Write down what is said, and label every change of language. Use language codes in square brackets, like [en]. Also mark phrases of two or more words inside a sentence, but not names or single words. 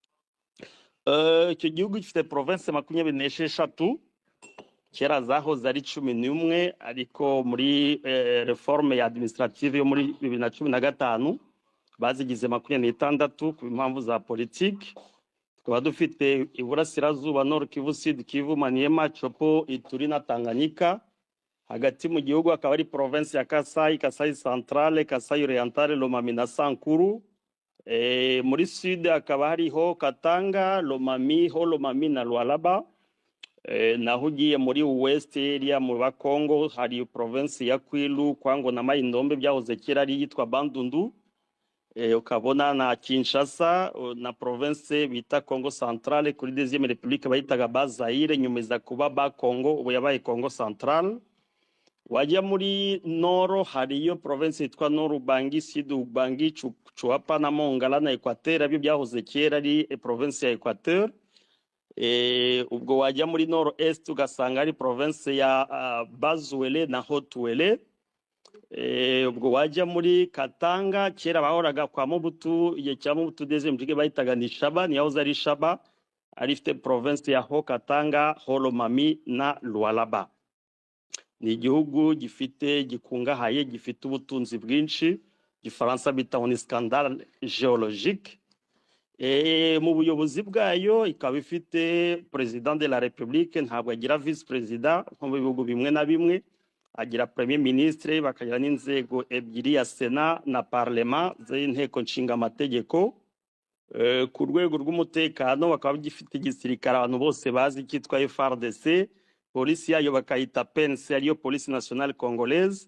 [rw] Icyo gihugu gifite province 26, kera zahoze ari 11, ariko muri reforme ya administrative yo muri 2015 bazigize 26 ku impamvu za politiki. Tukaba dufite Iburasirazuba, Nord Kivu, Sud Kivu, Maniema, Chopo, Ituri na Tanganyika. Hagati mu gihugu akaba ari province ya Kasai, Kasai Centrale, Kasai Orientale, Lomami na Sankuru. Muri Sud akaba hariho Katanga, Lomami, Holomami na Lualaba. Naho ugiye muri [en] West area [rw] mu Bakongo hari province ya Kwilu, Kwango na Maindombe byahoze kera ari yitwa Bandundu. Ukabona na Kinshasa na province bita Congo Centrale kuri [fr] deuxième république [rw] bayitaga Bazaire, nyumeza kuba ba Congo ubu yabaye Congo Central. Wajya muri Nord hariyo province yitwa Nord Ubangi, Sud Ubangi, Chuapa na Mongala na Equateur, abyo byahoze kera ari province ya Equateur. Ubwo wajya muri Nord Est ugasanga ari province ya Bazuele na Haut-Uele. Ubwo wajya muri Katanga kera bahoraga kwa Mobutu, igihe cya Mobutu [fr] deuxième république [rw] bayitaga ni Shaba, ni yahoze ari Shaba, ari ifite province ya Ho Katanga, Holomami na Lualaba. Ni igihugu gifite gikungahaye, gifite ubutunzi bwinshi, Gifaransa bita ni [fr] scandale géologique. [rw] Mu buyobozi bwayo ikaba ifite [fr] president de la République, [rw] ntabwo agira [en] vice president [rw] nko mu bihugu bimwe na bimwe, agira [fr] premier ministre, [rw] bakagira n'inzego ebyiri ya Sena na Parlement z'inteko nshinga amategeko. Ku rwego rw'umutekano bakaba gifite igisirikare abantu bose bazi cyitwa FARDC, polisi yayo bakayita PNC ariyo Police Nationale Congolaise.